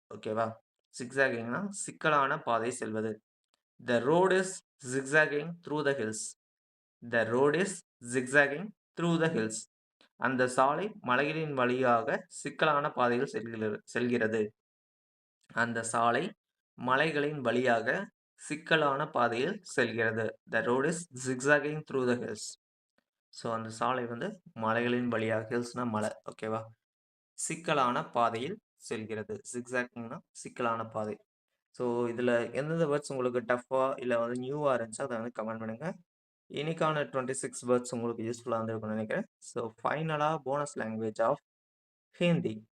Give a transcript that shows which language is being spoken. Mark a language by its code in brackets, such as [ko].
[ta] ஓகேவா? ஜிக்ஸாகிங்னா சிக்கலான பாதை செல்வது. [en] The road is zigzagging through the hills. The road is zigzagging through the hills. [ta] அந்த சாலை மலைகளின் வழியாக சிக்கலான பாதையில் செல்கிறது. அந்த சாலை மலைகளின் வழியாக சிக்கலான பாதையில் செல்கிறது. [en] The road is zigzagging through the hills. [ta] So அந்த சாலை வந்து மலைகளின் வழியாக ஹில்ஸ்னா மலை ஓகேவா? சிக்கலான பாதையில் செல்கிறது. ஜிக்ஸாக்னா சிக்கலான பாதை. ஸோ இதில எந்தெந்த வேர்ட்ஸ் உங்களுக்கு டஃப்பா இல்ல வந்து நியூவா இருந்துச்சோ அத வந்து கமெண்ட் பண்ணுங்க. இன்னைக்கான 26 வேர்ட்ஸ் உங்களுக்கு யூஸ்ஃபுல்லா இருந்திருக்கும்னு நினைக்கிறேன். ஸோ ஃபைனலா [en] Bonus language of Hindi.